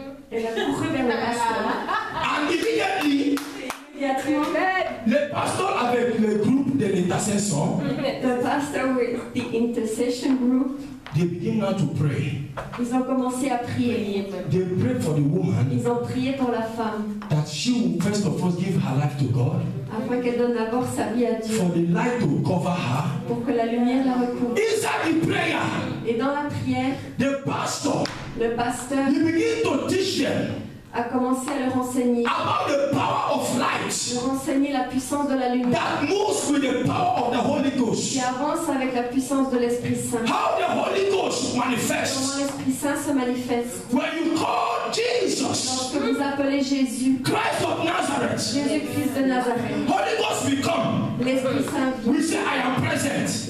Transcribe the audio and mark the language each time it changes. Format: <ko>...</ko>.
<fr>elle a couru vers le pasteur.</fr> <en>and immediately,</en> <fr>Immédiatement, le pasteur avec le groupe de l'intercession,</fr> <en>the pastor with the intercession group, they begin now to pray.</en> <fr>ils ont commencé à prier.</fr> <en>They pray for the woman</en> <fr>Ils ont prié pour la femme,</fr> <en>that she will first of all give her life to God,</en> <fr>afin qu'elle donne d'abord sa vie à Dieu,</fr> <en>for the light to cover her.</en> <fr>pour que la lumière la recouvre.</fr> <en>Inside the prayer,</en> <fr>Et dans la prière,</fr> <en>the pastor,</en> <fr>le pasteur</fr> <en>he begin to teach them</en> <fr>a commencé à leur enseigner,</fr> <en>about the power of light</en> <fr>leur enseigner la puissance de la lumière,</fr> <en>that moves with the power of the Holy Ghost.</en> <fr>qui avance avec la puissance de l'Esprit Saint.</fr> <en>How the Holy Ghost</en> <fr>Comment</fr> <en>manifests.</en> <fr>l'Esprit Saint se manifeste.</fr> <en>When you call Jesus,</en> <fr>Lorsque vous appelez Jésus,</fr> <en>Christ of Nazareth,</en> <fr>Jésus-Christ de Nazareth,</fr> <en>Holy Ghost will come.</en> <fr>l'Esprit Saint vient.</fr> <en>We say, I am present.</en>